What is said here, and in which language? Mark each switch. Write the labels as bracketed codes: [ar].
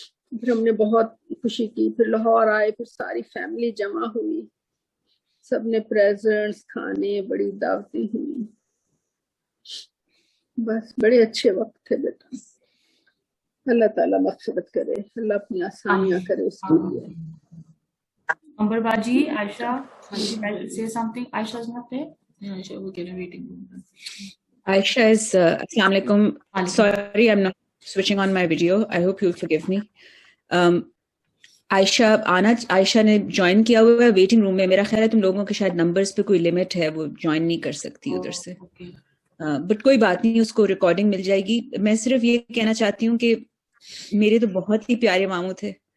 [ur] پھر ہم نے بہت خوشی کی. پھر لاہور آئے, پھر ساری فیملی جمع ہوئی, سب نے پریزنٹس کھانے, بڑی دعوتیں ہوئی. بس بڑے اچھے وقت تھے بیٹا. اللہ تعالیٰ مغفرت کرے, اللہ اپنی آسانیاں کرے اس کے لیے. [en] Amber Baji, Aisha, would you like to say something? Aisha is not there? Yeah, Aisha, we're getting waiting. Aisha is, Assalamu alaikum. Sorry, I'm not switching on my video. I hope you'll forgive me. [ur] عائشہ نے join کیا ہوا ہے waiting room میں. میرا خیال ہے تم لوگوں کے شاید نمبرز پہ کوئی لمٹ ہے, وہ جوائن نہیں کر سکتی ادھر سے. بٹ کوئی بات نہیں, اس کو ریکارڈنگ مل جائے گی. میں صرف یہ کہنا چاہتی ہوں کہ میرے تو بہت ہی پیارے ماموں تھے.